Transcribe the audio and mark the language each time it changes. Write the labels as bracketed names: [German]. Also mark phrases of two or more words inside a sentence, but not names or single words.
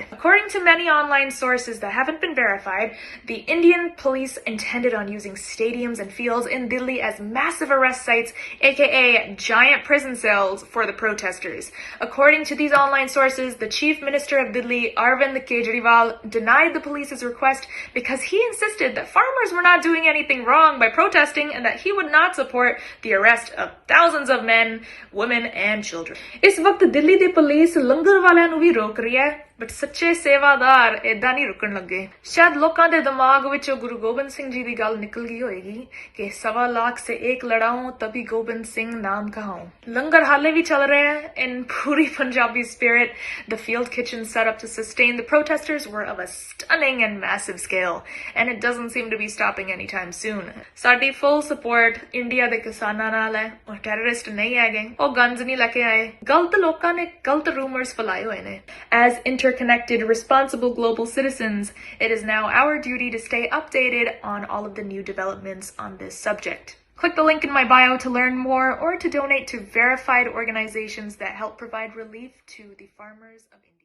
[English] According to many online sources that haven't been verified, the Indian police intended on using stadiums and fields in Delhi as massive arrest sites, aka giant prison cells for the protesters. According to these online sources, the Chief Minister of Delhi, Arvind Kejriwal, denied the police's request because he insisted that farmers were not doing anything wrong by protesting and that he would not support the arrest of thousands of men, women, and children. [Punjabi] ਇਸ ਵਕਤ ਦਿੱਲੀ ਦੀ ਪੁਲਿਸ ਲੰਗਰ ਵਾਲਿਆਂ ਨੂੰ ਵੀ ਰੋਕ ਰਹੀ ਹੈ, बट ਸੱਚੇ ਸੇਵਾਦਾਰ ਏਦਾਂ ਨਹੀਂ ਰੁਕਣ ਲੱਗੇ. ਸ਼ਾਇਦ ਲੋਗੋਂ ਕੇ ਦਿਮਾਗ ਵਿਚੋਂ ਗੁਰੂ ਗੋਬਿੰਦ ਸਿੰਘ ਜੀ ਕੀ ਗੱਲ ਨਿਕਲ ਗਈ ਹੋਏਗੀ ਕਿ [Hindi] 1.25 लाख से एक लड़ाऊं तभी गोबिंद सिंह नाम कहाऊं. [Punjabi] ਲੰਗਰ ਹਾਲੇ ਭੀ ਚੱਲ ਰਹੇ ਹੈਂ in ਪੂਰੀ [English] Punjabi spirit. The field kitchens set up to sustain the protesters were of a stunning and massive scale, and it doesn't seem to be stopping anytime soon. [Punjabi] ਸਾਡੀ [English] full support [Punjabi] ਇੰਡੀਆ ਦੇ ਕਿਸਾਨਾਂ ਨਾਲ ਹੈ. ਉਹ terrorist ਨਹੀਂ ਹੈਗੇ, ਉਹ guns ਨਹੀਂ ਲੈਕੇ ਆਏ. ਗਲਤ ਲੋਕਾਂ ਨੇ ਗਲਤ rumors ਫੈਲਾਏ ਹੋਏ ਨੇ. [English] As interconnected, responsible global citizens, it is now our duty to stay updated on all of the new developments on this subject. Click the link in my bio to learn more or to donate to verified organizations that help provide relief to the farmers of India.